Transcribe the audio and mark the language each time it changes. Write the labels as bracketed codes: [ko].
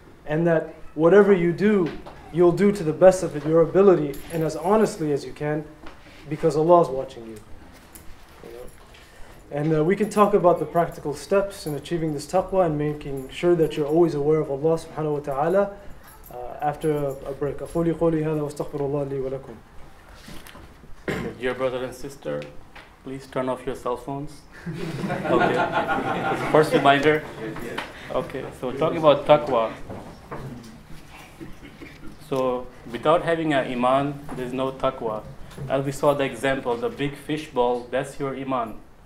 [en] And that whatever you do, you'll do to the best of your ability and as honestly as you can, because Allah is watching you. And we can talk about the practical steps in achieving this taqwa and making sure that you're always aware of Allah subhanahu wa ta'ala after a break. [ar] أقولي قولي هذا واستغفر الله لي ولكم. [en] Dear brother and sister, please turn off your cell phones. Okay. First reminder. Okay, so talking about taqwa. So without having an iman, there's no taqwa. As we saw the example, the big fish bowl, that's your iman.